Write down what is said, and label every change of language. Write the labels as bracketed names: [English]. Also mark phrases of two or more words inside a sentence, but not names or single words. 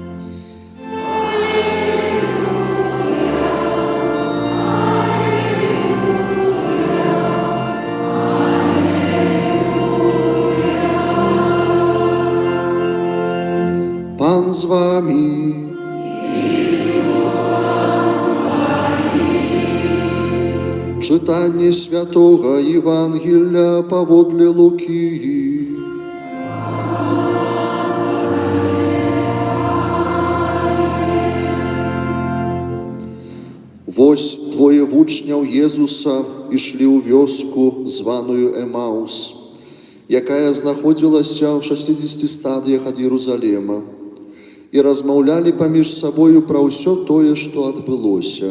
[Ukrainian] Пан з вами. Читання святого Євангелія поводле Луки. [Belarusian] Вось двоє вучняў Єзуса ішлі ў вёску, званую Емаус, якая знаходзілася ў 60 стадыях ад Єрусалема, і размаўлялі паміж сабою пра ўсё тое, што адбылося.